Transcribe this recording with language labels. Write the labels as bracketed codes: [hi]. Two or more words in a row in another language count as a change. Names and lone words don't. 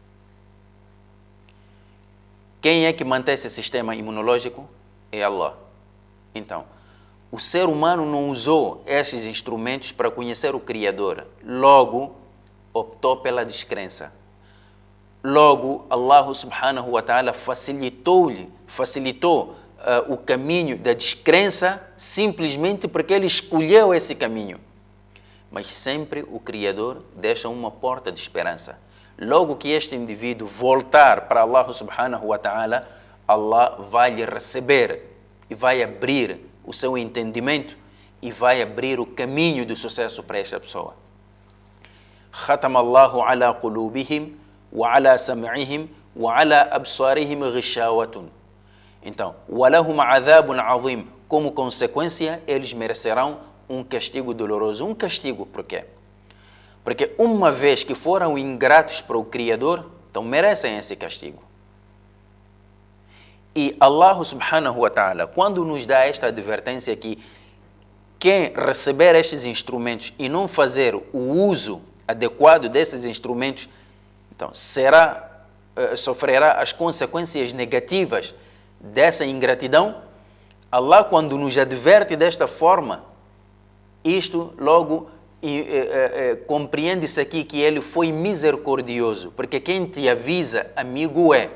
[pt] Quem é que mantém esse sistema imunológico? É Allah. Então, o ser humano não usou esses instrumentos para conhecer o Criador. Logo, optou pela descrença. Logo, [ar] الله سبحانه وتعالى [pt] facilitou o caminho da descrença simplesmente porque ele escolheu esse caminho. Mas sempre o Criador deixa uma porta de esperança. Logo que este indivíduo voltar para [ar] الله سبحانه وتعالى, [pt] Allah vai lhe receber e vai abrir o seu entendimento e vai abrir o caminho do sucesso para esta pessoa. [ar] ختم الله على قلوبهم وعلى سمعهم وعلى أبصارهم غشاوة. [pt] Então, [ar] ولهم عذاب عظيم. [pt] Como consequência, eles merecerão um castigo doloroso. Um castigo por quê? Porque uma vez que foram ingratos para o Criador, então merecem esse castigo. E [ar] الله سبحانه وتعالى, [pt] quando nos dá esta advertência que quem receber estes instrumentos e não fazer o uso adequado desses instrumentos, então sofrerá as consequências negativas dessa ingratidão. Allah, quando nos adverte desta forma, isto logo compreende-se aqui que ele foi misericordioso, porque quem te avisa, amigo é.